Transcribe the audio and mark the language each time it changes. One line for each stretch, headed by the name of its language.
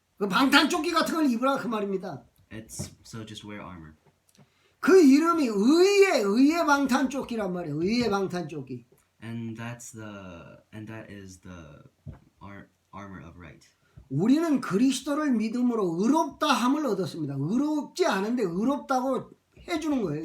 Korean: 그 방탄조끼 같은 걸 입으라 그 말입니다.
English: It's so just wear armor.
Korean: 그 이름이 의의 방탄조끼란 말이에요. 의의 방탄조끼.
English: And that is the armor of right.
Korean: 우리는 그리스도를 믿음으로 의롭다함을 얻었습니다. 의롭지 않은데 의롭다고 해주는 거예요.